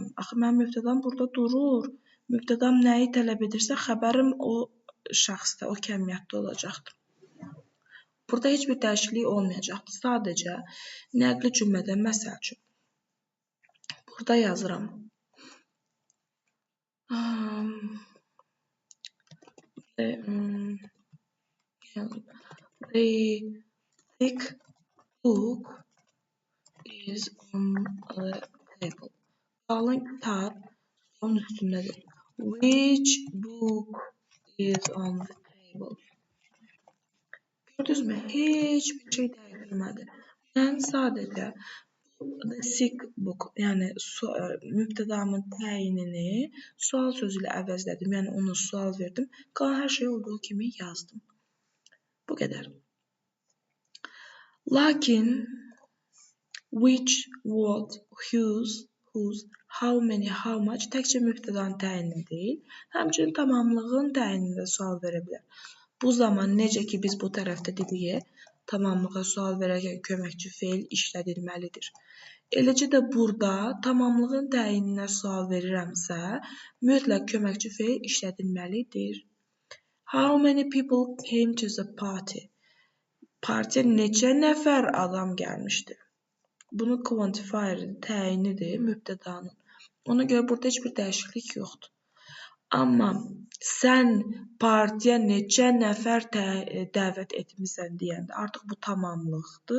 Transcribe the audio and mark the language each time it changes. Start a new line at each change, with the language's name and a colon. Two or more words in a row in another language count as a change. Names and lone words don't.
Azerbaijani: Axı mənim mübtədam burada durur. Mübtədam nəyi tələb edirsə, xəbərim o şəxsdə, o kəmiyyətdə olacaqdır. Burada heç bir dəyişiklik olmayacaqdır. Sadəcə nəqli cümlədə məsəl üçün. Burada yazıram.
English: The thick book is on the table.
Azerbaijani: Qalın kitab onun üstündədir.
English: Which book is on the table?
Azerbaijani: Gördünüzmü? Heç bir şey dəyişilmədi. Mən sadəcə
English: the thick book,
Azerbaijani: yəni mübtədamın təyinini sual sözü ilə əvəzlədim. Yəni ona sual verdim. Qalan hər şey olduğu kimi yazdım. Bu qədər. Lakin
English: which, what, whose, how many, how much
Azerbaijani: təkcə mübtədanın təyinini deyil, həmçinin tamamlığın təyinində sual verə bilər. Bu zaman necə ki biz bu tərəfdə dedik, tamamlığa sual verərkən köməkçi fe'l işlədilməlidir. Eləcə də burada tamamlığın təyininə sual verirəmsə, mütləq köməkçi fe'l işlədilməlidir.
English: How many people came to the party?
Azerbaijani: Partiya neçə nəfər adam gəlmişdi? Bunu quantifier təyinidir mübtədanın. Ona görə burada heç bir dəyişiklik yoxdur. Amma sən partiya neçə nəfər dəvət etmisən deyəndə artıq bu tamamlıqdır.